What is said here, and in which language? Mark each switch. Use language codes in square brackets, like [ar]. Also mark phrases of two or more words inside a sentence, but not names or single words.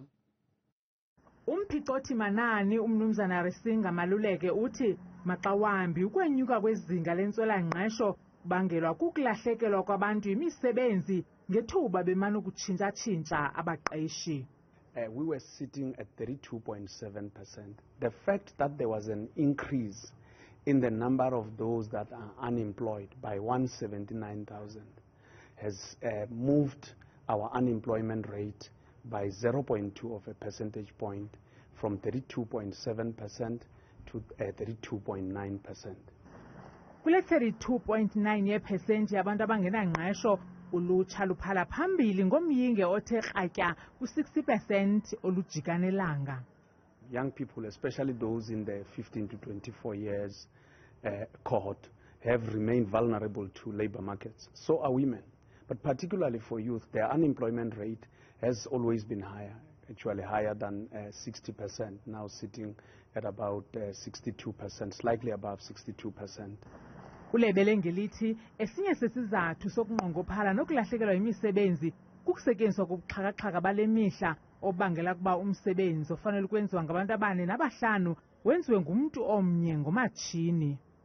[xh] Umphicothi manani umnumzana Risinga Maluleke uthi maxa wambi ukwenyuka kwezinga lentswela-ngqesho kubangelwa kukulahlekelwa kwabantu imisebenzi ngethuba bemana ukutshintsha-tshintsha abaqeshi. [en] We were sitting at 32.7%. The fact that there was an increase in the number of those that are unemployed by 179,000 has moved our unemployment rate by 0.2 of a percentage point from 32.7% to 32.9%. [xh] Kule 32.9 ye-percent yabantu abangenangqesho ulutsha luphala phambili ngomyinge othe kratya ku-60% olujikanelanga. [en] Young people, especially those in the 15 to 24 years cohort, have remained vulnerable to labor markets. So are women. But particularly for youth, their unemployment rate has always been higher, actually higher than 60%, now sitting at about 62%, slightly above 62%. [xh] Ulebele ngelithi esinye sesizathu sokunqongophala nokulahlekelwa imisebenzi kukusetyenziswa kobuxhakaxhaka bale mihla obangela kuba umsebenzi ofanele ukwenziwa ngabantu abane nabahlanu wenziwe ngumntu omnye ngomatshini.